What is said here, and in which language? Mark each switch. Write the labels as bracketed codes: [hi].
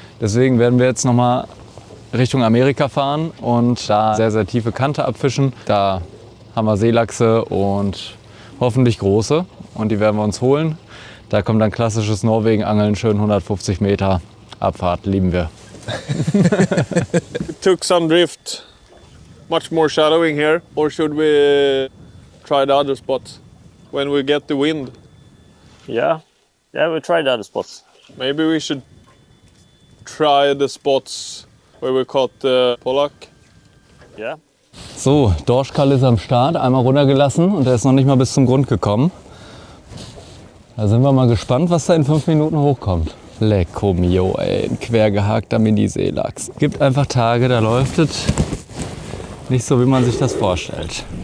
[de] Deswegen werden wir jetzt nochmal Richtung Amerika fahren und da sehr, sehr tiefe Kante abfischen. Da haben wir Seelachse und hoffentlich große und die werden wir uns holen. Da kommt dann klassisches Norwegen-Angeln, schön 150 Meter Abfahrt, lieben wir. [en] We took some drift, much more shadowing here, or should we try the other spots when we get the wind? Yeah, we tried other spots. Maybe we should try the spots where we caught the Pollack. Yeah. [de] So, Dorschkall ist am Start, einmal runtergelassen und der ist noch nicht mal bis zum Grund gekommen. Da sind wir mal gespannt, was da in 5 Minuten hochkommt. Lecco mio, ey, ein quergehakter Mini-Seelachs. Gibt einfach Tage, da läuft es nicht so, wie man sich das vorstellt.